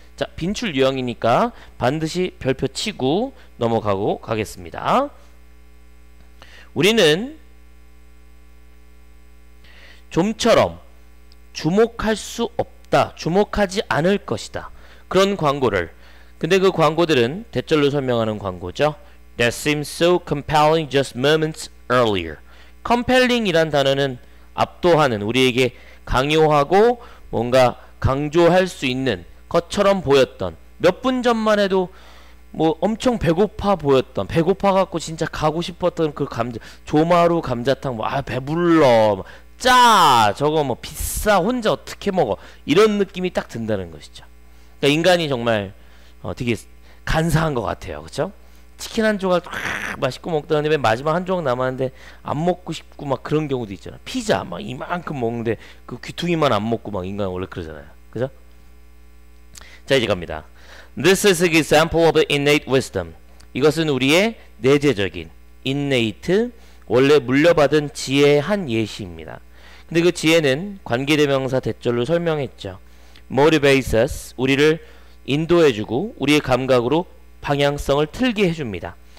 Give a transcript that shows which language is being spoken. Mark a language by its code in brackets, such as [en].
[ko] 자, 빈출 유형이니까 반드시 별표 치고 넘어가고 가겠습니다. 우리는 좀처럼 주목할 수 없다, 주목하지 않을 것이다. 그런 광고를 근데 그 광고들은 대절로 설명하는 광고죠. [en] That seemed so compelling just moments earlier. [ko] compelling 이란 단어는 압도하는, 우리에게 강요하고 뭔가 강조할 수 있는 것처럼 보였던 몇 분 전만 해도 뭐 엄청 배고파 보였던 배고파 갖고 진짜 가고 싶었던 그 감자 조마루 감자탕 뭐 아 배불러 짜 저거 뭐 비싸 혼자 어떻게 먹어 이런 느낌이 딱 든다는 것이죠. 그러니까 인간이 정말 되게 간사한 것 같아요. 그쵸? 치킨 한 조각 맛있고 먹다가 맨 마지막 한 조각 남았는데 안 먹고 싶고 막 그런 경우도 있잖아. 피자 막 이만큼 먹는데 그 귀퉁이만 안 먹고 막 인간 원래 그러잖아요. 그죠? 자, 이제 갑니다. [en] This is an example of innate wisdom. [ko] 이것은 우리의 내재적인 innate 원래 물려받은 지혜의 한 예시입니다. 근데 그 지혜는 관계대명사 대절로 설명했죠. [en] motivates us [ko] 우리를 인도해주고 우리의 감각으로 방향성을 틀게 해줍니다.